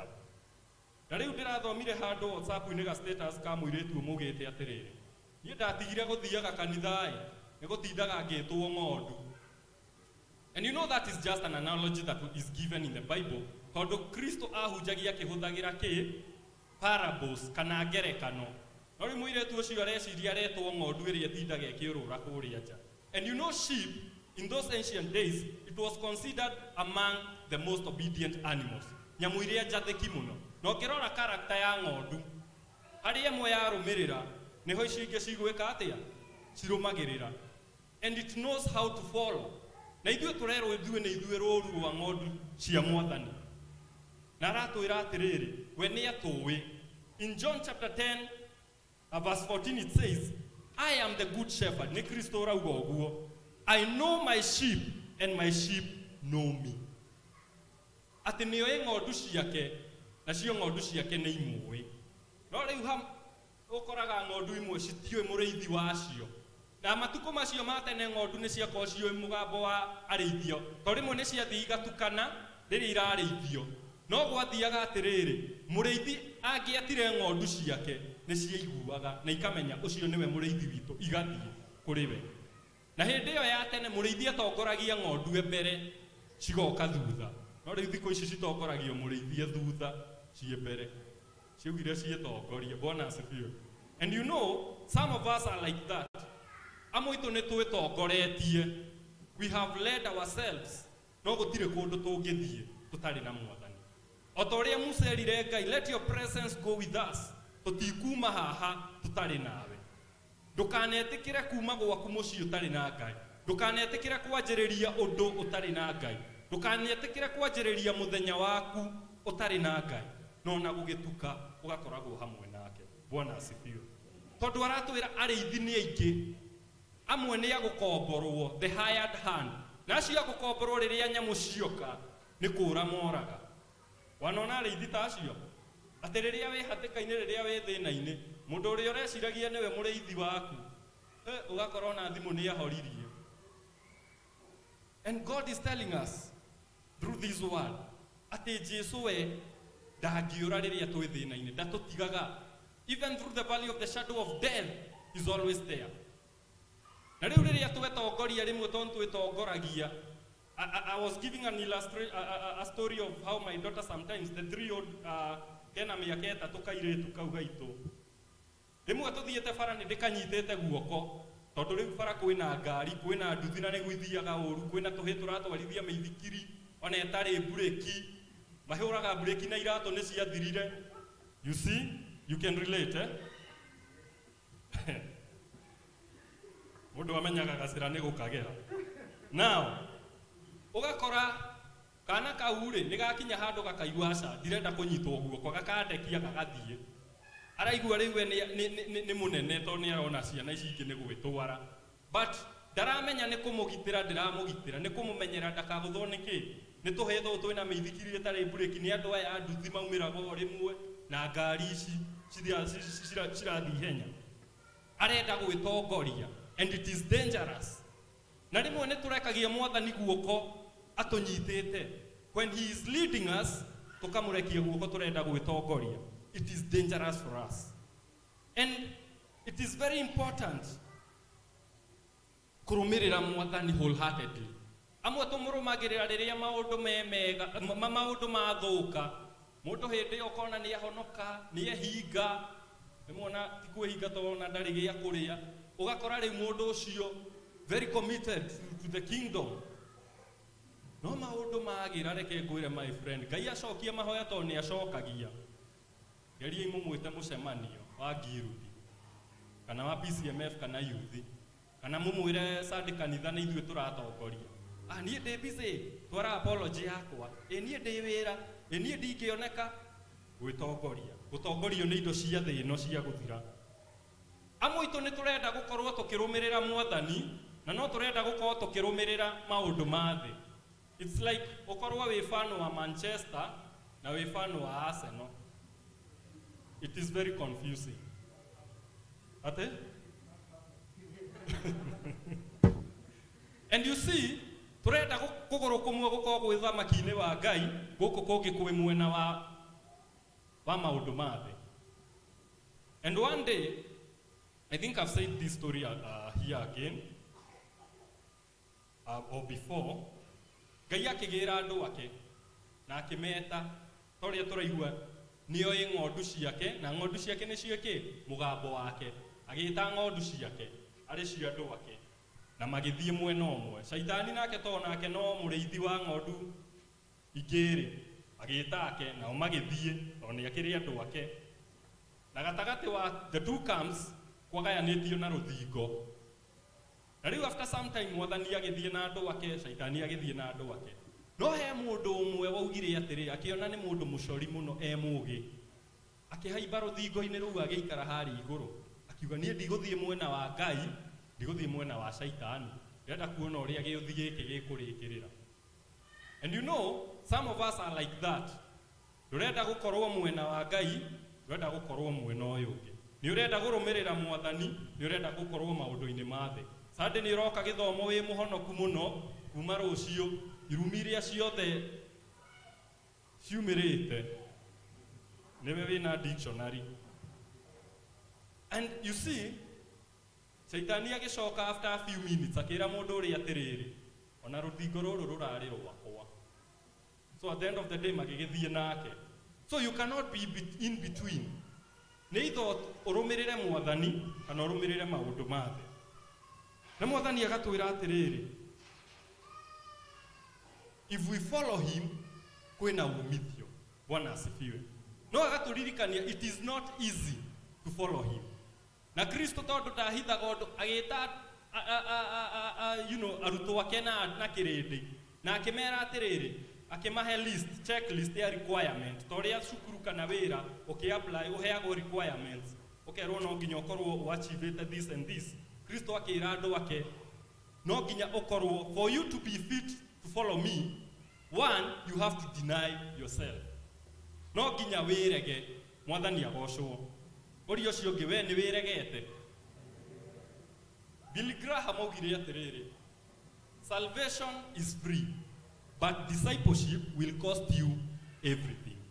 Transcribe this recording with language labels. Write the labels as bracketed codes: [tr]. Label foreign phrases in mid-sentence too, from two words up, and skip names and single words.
[ki] Dare udira thomire hando WhatsApp ine ga status ka muiretu mugete atiriri. Ni ndatigire guthiaga kanithai negotindaga ngitwo ng'ondu. [en] And you know that is just an analogy that is given in the Bible. [ki] Tondu Kristo ahunjagia kihuthagira ki parables kana ngerekano. No ri muiretu ucio areciria retwo ng'ondu iri etindaga ikiurura kuria nja. [en] And you know sheep in those ancient days it was considered among the most obedient animals. [ki] Nyamu iria njathiki muno. No kirora character ya ng'ondu hari emwe ya rumirira niho icio ingi cigwika atia cirumagirira, [en] and it knows how to follow. [ki] Na ithuĩ turerwo ithuĩ nĩ ithuĩ rũru rwa ng'ondu cia Mwathani. Na aratwĩra atĩrĩrĩ, we nĩ atũĩ. [en] In John chapter 10 verse 14 it says, I am the good shepherd. [ki] Nĩ Kristo rauga ũguo. [en] I know my sheep and my sheep know me. [ki] Atĩ nĩoĩ ng'ondu ciake na cio ng'ondu ciake nĩ imũĩ. No rĩu ũkoraga ng'ondu imwe citiũĩ mũrĩithi wacio. Na matuko macio ma tene ng'ondu nĩ ciakorwo ciũĩ mũgambo wa arĩithio. To rĩmwe nĩ ciathiĩ igatukana rĩrĩa irarĩithio. No gwathiaga atĩrĩrĩ, mũrĩithi angĩatire ng'ondu ciake nĩ ciaiguaga na ikamenya ũcio nĩwe mũrĩithi witũ, igathiĩ kũrĩ we. Na hĩndĩ ĩyo ya tene mũrĩithi atongoragia ng'ondu mbere cigoka thutha. No rĩu thikũ ici citongoragio mũrĩithie thutha cie mbere. Ciugire cietongorie. [sw] Bwana asifiwe. [en] And you know, some of us are like that. [ki] Amoito nĩ twĩtongoretie. [en] We have led ourselves. [ki] No gũtirĩ kũndũ tũngĩthiĩ tũtarĩ na Mwathani. O ta ũrĩa Musa erire Ngai, [en] let your presence go with us. [ki] Tũtikuma haha tũtarĩ nawe. Ndũkanetĩkĩre kuma gwaku mũciĩ ũtarĩ na Ngai. Ndũkanetĩkĩre kwanjĩrĩria ũndũ ũtarĩ na Ngai. Ndũkanetĩkĩre kwanjĩrĩria mũthenya waku ũtarĩ na Ngai. No na gũgĩtuka ũgakoragwo hamwe nake. [sw] Bwana asifiwe. [ki] Tondũ aratwĩra arĩithi nĩ aingĩ. Amwe nĩ agũkomborwo, [en] the hired hand. [ki] Na acio agũkomborwo rĩrĩa nyamũ cioka nĩ kũũra moraga. Wanona arĩithi ta acio. Atĩ rĩrĩa wĩ hatĩka-inĩ, rĩrĩa wĩ thĩna-inĩ, mũndũ ũrĩa ũreciragia nĩwe mũrĩithi waku, ũgakorwo na thimũ nĩ ahoririe. [en] And God is telling us through this word [ki] atĩ Jesũ we ndangĩũra rĩrĩa twĩ thĩna-inĩ, ndatũtigaga. Even through the valley of the shadow of death, is always there. Na rĩu rĩrĩa twĩtongoria rĩmwe tondũ twĩtongoragia, [en] I was giving a story of how my daughter sometimes, the 3-year-old [ki] kena mĩaka 3 kairĩtu kau gaitũ. Rĩmwe tũthiĩte bara nĩ ndĩkanyitĩte guoko, tondũ rĩu bara kwĩna ngari, kwĩna nduthi na nĩguo ithiaga ũru, kwĩna tũhĩ tũratwarithia mĩithikiri, ona ĩtarĩ mburĩki, mahũraga mburĩki na iratũ nĩ ciathirire. [en] You see, you can relate, eh? [ki] Mũndũ amenyaga gacĩra nĩ gũkagera. Now, ũgakora kana kaure nĩ gakinya handũ gakaigua aca ndirenda kũnyitwo guoko, gakandekia gagathiĩ. Araigua rĩu we nĩ mũnene tondũ nĩ arona ciana ici ingĩ nĩ gwĩtwara. But ndaramenya nĩ kũmũgitĩra, ndĩramũgitĩra, nĩ kũmũmenyera ndakagũthwo nĩ kĩ. Nĩ tũhetwo twĩna mĩithikiri ĩtarĩ mburĩki, nĩ andũ aya nduthi maumĩraga o rĩmwe na ngari ici cirathiĩ ihenya. Arenda gwĩtongoria, [en] and it is dangerous. [ki] Na rĩmwe nĩ tũrekagia Mwathani guoko atũnyitĩte. [en] When he is leading us, [ki] tũkamũrekia guoko tũrenda gwĩtongoria. [en] It is dangerous for us. And it is very important [ki] kũrũmĩrĩra Mwathani [en] wholeheartedly. [ki] Amwe tũmũrũmagĩrĩra rĩrĩa maũndũ mega, maũndũ mathũka. Mũndũ hĩndĩ ũkona nĩ ahonoka, nĩ ehinga. Nĩmuona ti kwĩhinga tondũ na ndarĩ gĩa kũrĩa. Ũgakora rĩu mũndũ ũcio [en] very committed to the kingdom. [ki] No maũndũ magĩra reke ngwĩre [en] my friend, [ki] Ngai acokia mahoya tondũ nĩ acokagia. Geriai mũmwĩte mũcemanio wa Giruthi, kana wa PCMF kana youth, kana mũmwĩre Sunday kanitha nĩ ithuĩ tũratongoria. niĩ ndĩ busy twara apology yakwa niĩ ndĩ wĩra niĩ ndingĩoneka gwĩtongoria gũtongorio nĩ indo cia thĩ ĩno cia gũthira amwe itũ nĩ tũrenda gũkorwo tũkĩrũmĩrĩra Mwathani na no tũrenda gũkorwo tũkĩrũmĩrĩra maũndũ ma thĩ. [en] It's like [ki] ũkorwo wĩ fan wa Manchester na wĩ fan wa Arsenal. [en] It is very confusing. Ate? And you see, [ki] turenda kugoro kumwe gukorwo gwĩ thamaki-inĩ wa Ngai gũkũ kũngĩ kwĩ mwena wa maũndũ ma thĩ. [en] And one day, I think I've said this story here again, or before. [ki] Ngai akĩgĩra andũ ake na akĩmeta torĩa tũraigua nĩoĩ ng'ondu ciake na ng'ondu ciake nĩcio kĩ mũgambo wake agĩta ng'ondu ciake arĩ cio andũ ake na magĩthiĩ mwena ũmwe. Shaitani nake nake no mũrĩithi wa ng'ondu igĩrĩ agĩta ake nao magĩthiĩ tondũ nĩakĩrĩ andũ ake na gatagatĩ wa [en] the two camps [ki] kwagayanĩtio na rũthingo. Na rĩu [en] after some time [ki] Mwathani agĩthiĩ na andũ ake, Shaitani agĩthiĩ na andũ ake. No he mũndũ ũmwe waugire atĩrĩ akĩona nĩ mũndũ mũcori mũno mũũgĩ. Akĩhaimba rũthingo-inĩ rũu agĩikara harĩa igũrũ. Akiuga niĩ ndigũthiĩ mwena wa Ngai, ndigũthiĩ mwena wa Shaitani. Ndĩrenda kuona ũrĩa gĩũthi gĩkĩ gĩkũrĩkĩrĩra. [en] And you know, some of us are like that. [ki] Ndũrenda gũkorwo mwena wa Ngai, ndũrenda gũkorwo mwena ũyũ ũngĩ. Nĩ ũrenda gũrũmĩrĩra Mwathani, nĩ ũrenda gũkorwo maũndũ-inĩ ma thĩ. Sunday nĩ ũroka gĩthomo wĩ mũhonoku mũno kuma rũciũ irumi iria ciothe ciumĩrĩte nĩwe wĩna dictionary. [en] And you see, [ki] Shaitani agĩcoka [en] after a few minutes [ki] akĩra mũndũ ũrĩa atĩrĩrĩ ona rũthingo rũrũ rũrarĩ rwakwa. [en] So at the end of the day [ki] magĩgĩthiĩ nake. [en] So you cannot be in between. [ki] Nĩ either ũrũmĩrĩre Mwathani kana ũrũmĩrĩre maũndũ ma thĩ. Na Mwathani agatwĩra atĩrĩrĩ, [en] if we follow him [ki] kwĩna umithio. [sw] Bwana asifiwe. [ki] No agatũririkania [en] it is not easy to follow him. [ki] Na Kristo tondũ ndahithaga ũndũ agĩta arutwo ake na kĩrĩndĩ na akĩmera atĩrĩrĩ akĩmahe [en] list, checklist [ki] ya requirement torĩa cukuru kana wĩra apply ũheagwo requirements ũkerwo no nginya ũkorwo [en] achieved this and this. [ki] Kristo akĩra andũ ake no nginya ũkorwo [en] for you to be fit to follow me, one, you have to deny yourself. [ki] No nginya wĩrege. Mwathani agocwo. Ũrĩa ũcio ũngĩ we nĩ wĩregete. Billy Graham augire atĩrĩrĩ, [en] salvation is free, but discipleship will cost you everything.